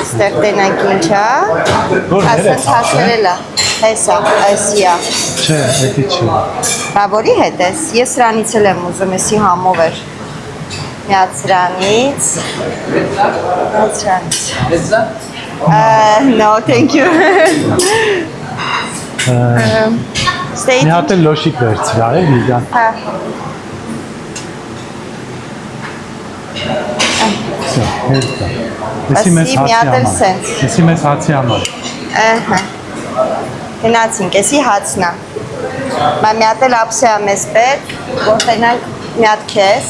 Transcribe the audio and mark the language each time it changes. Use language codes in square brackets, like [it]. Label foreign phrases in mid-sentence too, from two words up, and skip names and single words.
[hy] Ստեղ տենանք ինչա։ Ասենց հասերել է։ Հեսա, այսիա։ Չէ, էդի չի։ Բա որի հետ ես։ Ես սրանից էլ եմ ուզում, էսի համով էր։ Միած սրանից։ [en] No, thank you. [hy] Stay. Մի հատ էլ լոշիկ վերցրա, էլի դա։ Հա։ Всё, հերթա։ Էսի մեզ Ասի, մի հատ էլ սենց։ Էսի մեզ հացի համար։ Ահա։ Գնացինք, էսի հացն է։ Մա մի հատ էլ ապսեա մեզ պետք, որտենանք մի հատ քեզ։